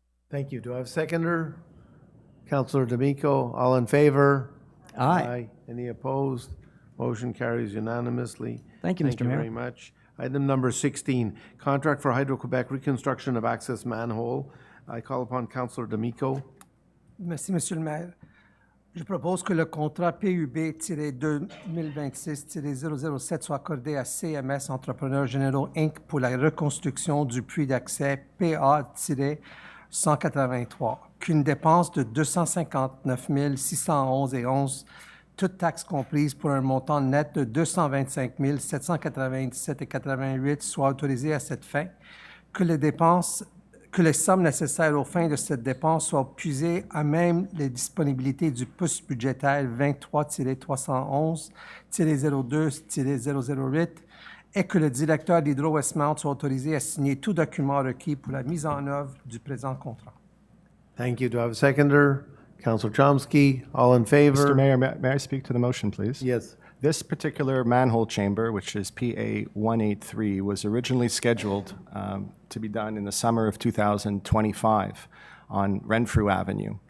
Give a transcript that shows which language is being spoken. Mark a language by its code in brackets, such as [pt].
[en] Thank you. Do I have a seconder? Councillor D'Amico, all in favor? Aye. Any opposed? Motion carries unanimously. Thank you, Mr. Mayor. Thank you very much. Item number 16, contract for Hydro-Québec reconstruction of access manhole. I call upon Councillor D'Amico. [fr] Merci, Monsieur le maire. Je propose que le contrat PUB-2026-007 soit accordé à CMS Entrepreneurs Généraux Inc. pour la reconstruction du puits d'accès PA-183, qu'une dépense de 259 611,11, toutes taxes comprises, pour un montant net de 225 797,88, soit autorisé à cette fin, que les sommes nécessaires aux fins de cette dépense soient puisées à même les disponibilités du poste budgétaire 23-311-02-008 et que le directeur d'Hydro-Westmount soit autorisé à signer tout document requis pour la mise en œuvre du présent contrat. [en] Thank you. Do I have a seconder? Councillor Chomsky, all in favor? Mr. Mayor, may I speak to the motion, please? Yes. This particular manhole chamber, which is PA 183, was originally scheduled to be done in the summer of 2025 on Renfrew Avenue.